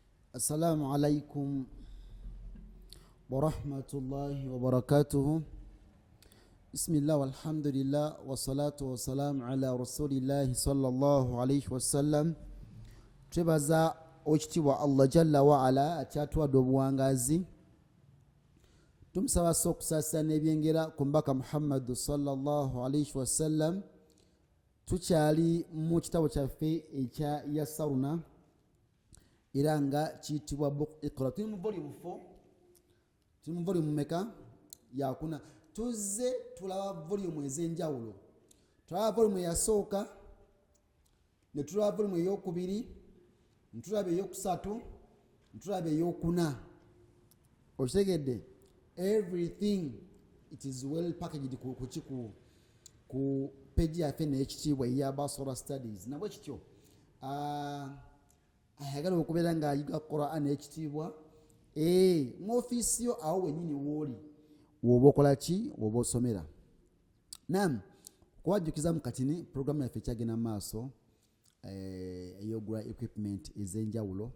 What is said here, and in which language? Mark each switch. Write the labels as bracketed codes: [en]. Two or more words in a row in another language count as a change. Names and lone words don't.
[ar] السلام عليكم ورحمة الله وبركاته. بسم الله والحمد لله والصلاة والسلام على رسول الله صلى الله عليه وسلم. [lg] Twebaza okitibwa Allah [ar] جل وعلا [lg] akyatuwadde obuwangazi. Tumusaba okusaasana ebyengera ku mbaka Muhammad [ar] صلى الله عليه وسلم. [lg] Tukyali mu kitabo kyaffe ekya Yassaruna era nga kiyitibwa Buku Iqro. Tuli mu volume 4. Tuli mu volume meka? Yakuna. Tuzze tulaba volume ez'enjawulo. Tulaba volume eyasooka, ne tulaba volume ey'okubiri, ne tulaba ey'okusatu, ne tulaba ey'okuna. Okitegedde? [en] Everything it is well packaged [lg] ku page yaffe n'ekitiibwa eya Basirah Studies. Nabwe kityo ayagala okubeera ng'ayiga Qur'an ekitiibwa mu ofiisi yo awo wennyini w'oli woba okola ki? Woba osomera. Naam, kuwajjukiza mu katini programu yaffe ekyagenda mu maaso ey'ogula equipment ez'enjawulo.